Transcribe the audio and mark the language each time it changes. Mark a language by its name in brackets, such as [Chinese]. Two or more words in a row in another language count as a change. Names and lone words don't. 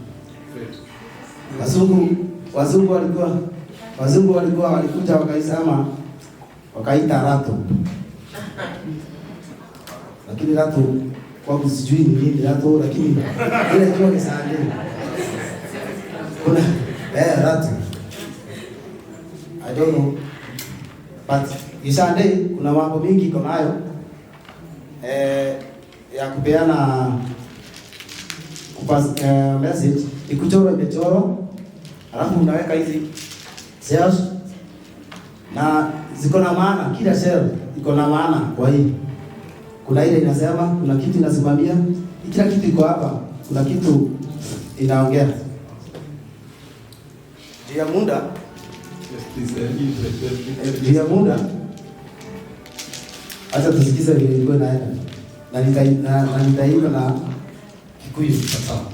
[Swahili] Wazungu walikuja wakaisema, wakaita rato. Lakini rato kwa sijui ni nini rato, lakini ile ilikuwa Gishani. Kuna rato. [English] I don't know. [Swahili] But Gishani kuna mambo mingi iko nayo ya kupeana message. Ikuchoro imechoro, alafu unaweka hizi cells na ziko na maana, kila cell iko na maana. Kwa hii kuna ile inasema, kuna kitu inasimamia, kila kitu iko hapa, kuna kitu inaongea. Dia muda acha tusikize vile ilikuwa naenda, na nitaimba na Kikuyu. Sawa.